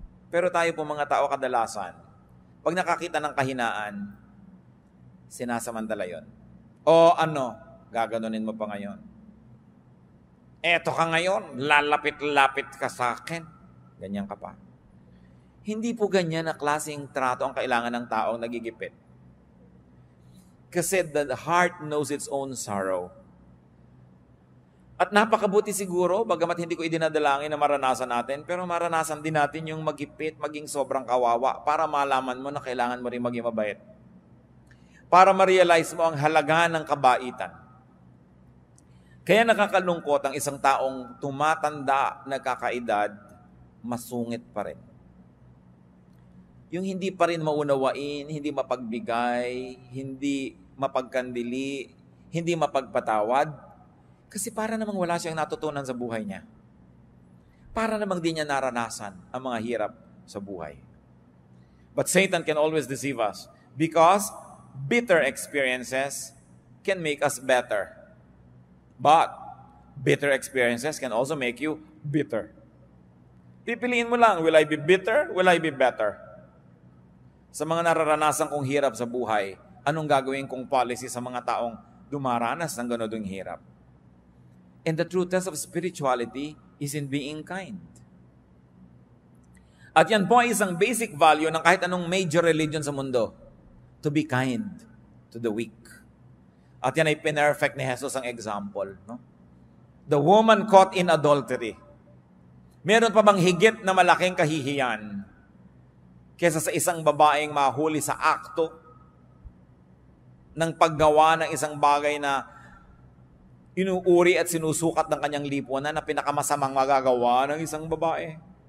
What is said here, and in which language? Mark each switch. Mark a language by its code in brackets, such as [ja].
[tl] Pero tayo po mga tao kadalasan, pag nakakita ng kahinaan, sinasamantala yon. O gaganunin mo pa ngayon. Eto ka ngayon, lalapit-lapit ka sa akin. Ganyan ka pa. Hindi po ganyan na klaseng trato ang kailangan ng taong nagigipit. Kasi [en] the heart knows its own sorrow. [tl] At napakabuti siguro, bagamat hindi ko idinadalangin na maranasan natin, pero maranasan din natin yung magipit, maging sobrang kawawa para malaman mo na kailangan mo rin maging mabait. Para ma-realize mo ang halaga ng kabaitan. Kaya nakakalungkot ang isang taong tumatanda na kakaedad, masungit pa rin. Yung hindi pa rin maunawain, hindi mapagbigay, hindi mapagkandili, hindi mapagpatawad, kasi para namang wala siyang natutunan sa buhay niya. Para namang di niya naranasan ang mga hirap sa buhay. [en] But Satan can always deceive us because bitter experiences can make us better. But bitter experiences can also make you bitter. [tl] Pipiliin mo lang, [en] will I be bitter? Will I be better? [tl] Sa mga nararanasan kong hirap sa buhay, anong gagawin kong policy sa mga taong dumaranas ng ganodong hirap? [en] And the true test of spirituality is in being kind. [tl] At yan po ay isang basic value ng kahit anong major religion sa mundo. [en] To be kind to the weak. [tl] At yan ay pinerfect ni Jesus ang example. No? [en] The woman caught in adultery. [tl] Meron pa bang higit na malaking kahihiyan kesa sa isang babaeng mahuli sa akto ng paggawa ng isang bagay na inuuri at sinusukat ng kanyang lipunan na pinakamasamang magagawa ng isang babae?